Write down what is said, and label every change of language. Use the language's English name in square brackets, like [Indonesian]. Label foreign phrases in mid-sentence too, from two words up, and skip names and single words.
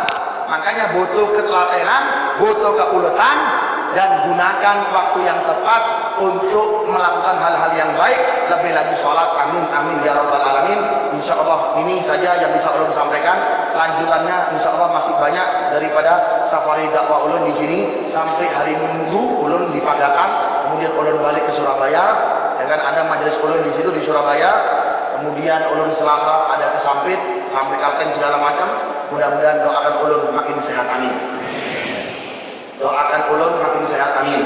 [Indonesian] Makanya butuh ketelatenan, butuh keuletan, dan gunakan waktu yang tepat untuk melakukan hal-hal yang baik. [Banjar] Lebih lagi sholat, [Arabic] آمين آمين يا رب العالمين. إن شاء الله [Banjar] ini saja yang bisa ulun sampaikan. Lanjutannya [Arabic] إن شاء الله [Banjar] masih banyak daripada safari dakwah ulun di sini sampai hari Minggu ulun di Pagakan, kemudian ulun balik ke Surabaya. Ya kan, ada majelis ulun di situ di Surabaya. Kemudian ulun Selasa ada ke Sampit sampai Kalteng segala macam. Mudah-mudahan doakan ulun makin sehat, amin. Doakan ulun makin sehat, amin.